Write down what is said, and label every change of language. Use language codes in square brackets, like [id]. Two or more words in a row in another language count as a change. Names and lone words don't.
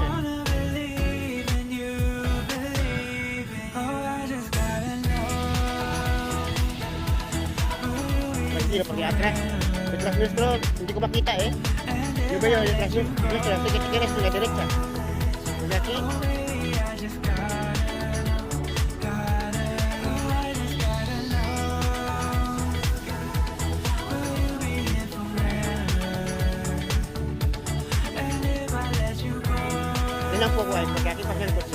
[es] Tranquilo, porque detrás nuestro, [tl] hindi ko makita eh. Yung ba yun, [es] detrás nuestro, así que te quedas en la derecha. Desde aquí. Un poco ahí, porque aquí pasa el coche.